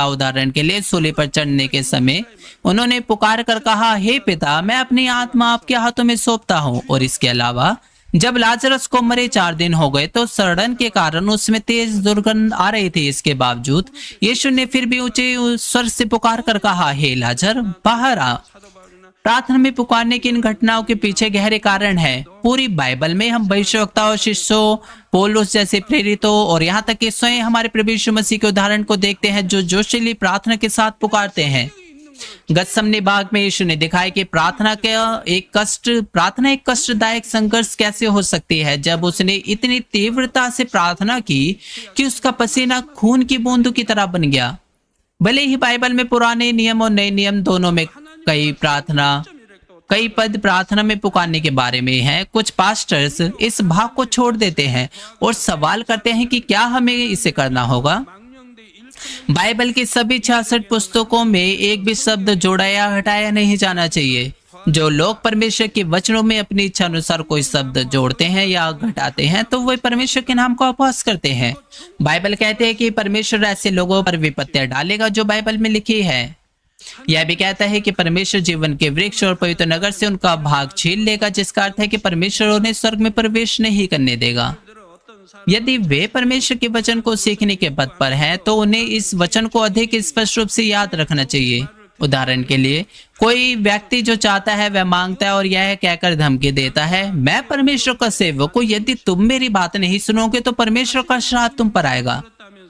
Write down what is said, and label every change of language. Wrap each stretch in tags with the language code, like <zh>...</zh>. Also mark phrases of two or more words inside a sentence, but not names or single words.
<hi>उदाहरण के लिए सूली पर चढ़ने के समय उन्होंने पुकार कर कहा, हे पिता, मैं अपनी आत्मा आपके हाथों में सौंपता हूँ। और इसके अलावा जब लाजरस को मरे 4 दिन हो गए तो सड़न के कारण उसमें तेज दुर्गंध आ रही थी। इसके बावजूद यीशु ने फिर भी ऊंचे स्वर से पुकार कर कहा, हे लाजर, बाहर आ।</hi> <ko>사도 바울이나</ko> <hi>प्रार्थना में पुकारने की इन घटनाओं के पीछे गहरे कारण है। पूरी बाइबल में हम भविष्यवक्ताओं, शिष्यों, पौलुस जैसे प्रेरितों और यहाँ तक कि स्वयं हमारे प्रभु यीशु मसीह के उदाहरण को देखते हैं जो जोशीली प्रार्थना के साथ पुकारते हैं। गत्समनी बाग में यीशु ने दिखाया कि प्रार्थना एक कष्टदायक संघर्ष कैसे हो सकती है। जब उसने इतनी तीव्रता से प्रार्थना की कि उसका पसीना खून की बूंदों की तरह बन गया। भले ही बाइबल में पुराने नियम और नए नियम दोनों में कई पद प्रार्थना में पुकारने के बारे में हैं, कुछ पास्टर्स इस भाग को छोड़ देते हैं और सवाल करते हैं कि क्या हमें इसे करना होगा।</hi> <ko>망령된 일꾼</ko> <hi>बाइबल की सभी 66 पुस्तकों में एक भी शब्द जोड़ा या हटाया नहीं जाना चाहिए। जो लोग परमेश्वर के वचनों में अपनी इच्छा अनुसार कोई शब्द जोड़ते हैं या घटाते हैं तो वे परमेश्वर के नाम को अपहास करते हैं। बाइबल कहते हैं कि परमेश्वर ऐसे लोगों पर विपत्तियां डालेगा जो बाइबल में लिखी है। यह भी कहता है कि परमेश्वर जीवन के वृक्ष और पवित्र नगर से उनका भाग छीन लेगा, जिसका अर्थ है कि परमेश्वर उन्हें स्वर्ग में प्रवेश नहीं करने देगा।</hi> <ko>들어 어떤 사람</ko> <hi>यदि वे परमेश्वर के वचन को सीखने के पद पर हैं तो उन्हें इस वचन को अधिक स्पष्ट रूप से याद रखना चाहिए। उदाहरण के लिए, कोई व्यक्ति जो चाहता है वह मांगता है और यह कहकर धमकी देता है, मैं परमेश्वर का सेवक हूँ, यदि तुम मेरी बात नहीं सुनोगे तो परमेश्वर का श्राप तुम पर आएगा।</hi>